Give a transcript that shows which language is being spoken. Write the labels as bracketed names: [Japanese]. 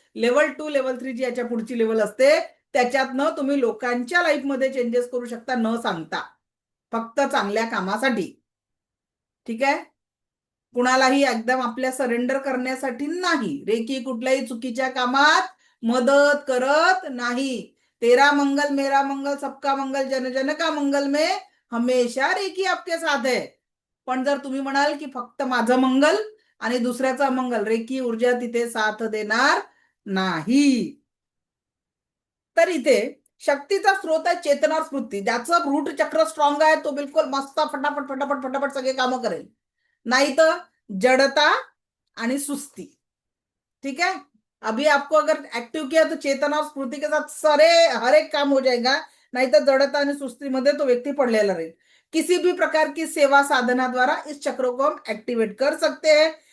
[Marathi] Level 2, level 3 जी याच्या पुढची level असते, त्याच्यातनं तुम्ही लोकांच्या लाईफमध्ये चेंजेस करू शकता न सांगता, फक्त चांगल्या कामासाठी. ठीक आहे, कुणालाही एकदम आपल्या सरेंडर करण्यासाठी नाही. रेकी कुठल्याही चुकीच्या कामात मदत करत नाही. [Hindi] तेरा मंगल मेरा मंगल सबका मंगल जन जन का मंगल में हमेशा रेकी आपके साथ है. [Marathi] पण जर तुम्ही म्हणाल की फक्त माझं मंगल आणि दुसऱ्याचं अमंगल, रेकी ऊर्जा तिथे साथ देणार नाही. तर इथे शक्तीचा स्रोत आहे चेतना स्फूर्ती. ज्याचं रूट चक्र स्ट्रॉंग आहे तो बिलकुल मस्त फटाफट फटाफट फटाफट सगळे कामं करेल. [Hindi] नहीं तो जड़ता [Marathi] आणि सुस्ती. [Hindi] ठीक है, अभी आपको अगर एक्टिव किया तो चेतना और स्फूर्ति के साथ सारे हर एक काम हो जाएगा. नहीं तो जड़ता [Marathi] आणि सुस्तीमध्ये तो व्यक्ती पडलेला रहेल. [Hindi] किसी भी प्रकार की सेवा साधना द्वारा इस चक्र को हम एक्टिवेट कर सकते हैं.